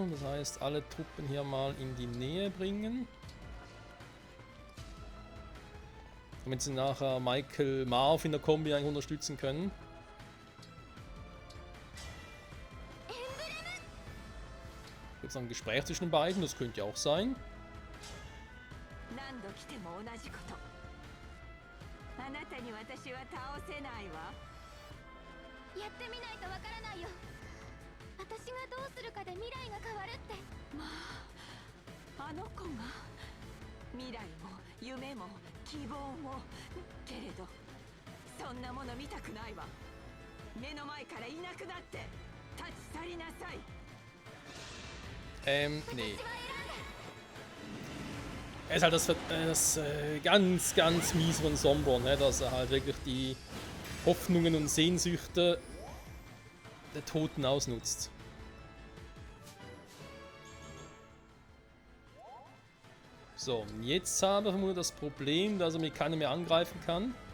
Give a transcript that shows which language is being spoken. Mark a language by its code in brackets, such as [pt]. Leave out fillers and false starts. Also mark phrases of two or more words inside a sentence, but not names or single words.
[de] Das heißt, alle Truppen hier mal in die Nähe bringen. Damit sie nachher Michael Marv in der Kombi eigentlich unterstützen können. Gibt es noch ein Gespräch zwischen den beiden? Das könnte ja auch sein. [ja] 何度来ても同じこと。あなたに私は倒せないわ。やってみないとわからないよ。私がどうするかで未来が変わるって。まあ、あの子が未来も夢も希望もけれどそんなもの見たくないわ。目の前からいなくなって立ち去りなさい。 [de] Nee. Er ist halt das ganz, ganz mies von Sombor, ne? Dass er halt wirklich die Hoffnungen und Sehnsüchte der Toten ausnutzt. So, und jetzt haben wir vermutlich das Problem, dass er mir keiner mehr angreifen kann.